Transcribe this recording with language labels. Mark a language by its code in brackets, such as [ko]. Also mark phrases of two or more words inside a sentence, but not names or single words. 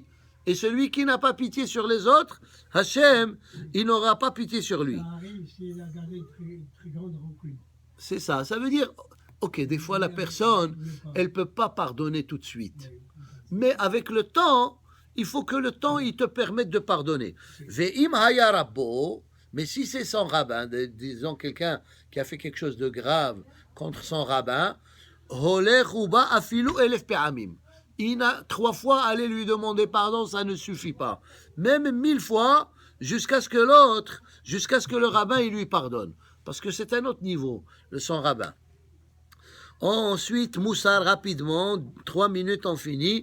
[fr] Et celui qui n'a pas pitié sur les autres, Hachem, il n'aura pas pitié sur lui. Ça arrive s'il a gardé une très grande rancune. C'est ça. Ça veut dire, ok, des fois la personne, elle ne peut pas pardonner tout de suite. Mais avec le temps, il faut que le temps, il te permette de pardonner. [he] ואם היה רבו, [fr] mais si c'est son rabbin, disons quelqu'un qui a fait quelque chose de grave contre son rabbin, [he] הולך ובא אפילו אלף פעמים. [fr] Il a 3 fois aller lui demander pardon, ça ne suffit pas. Même 1000 fois, jusqu'à ce que le rabbin, il lui pardonne. Parce que c'est un autre niveau, son rabbin. Ensuite, Moussar, rapidement, 3 minutes, on finit.